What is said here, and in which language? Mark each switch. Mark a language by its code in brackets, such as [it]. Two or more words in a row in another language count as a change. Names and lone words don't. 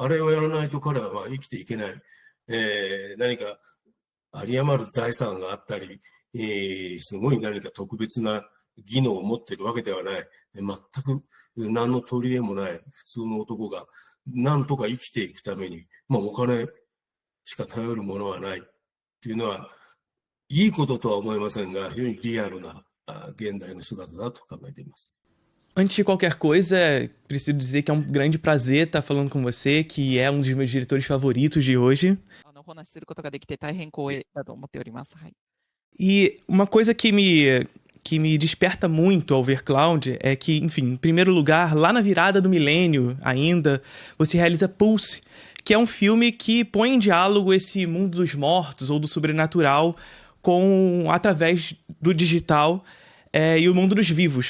[ja] あれをやらないと彼は生きていけない。何か有り余る財産があったり、すごい何か特別な技能を持っているわけではない。全く何の取り柄もない普通の男が何とか生きていくために、お金しか頼るものはないっていうのは、いいこととは思いませんが、非常にリアルな現代の姿だと考えています。 [pt] Antes de qualquer coisa, preciso dizer que é um grande prazer estar falando com você, que é um dos meus diretores favoritos de hoje. E uma coisa que me desperta muito ao ver Cloud é que, enfim, em primeiro lugar, lá na virada do milênio ainda, você realiza Pulse, que é um filme que põe em diálogo esse mundo dos mortos ou do sobrenatural através do digital e o mundo dos vivos.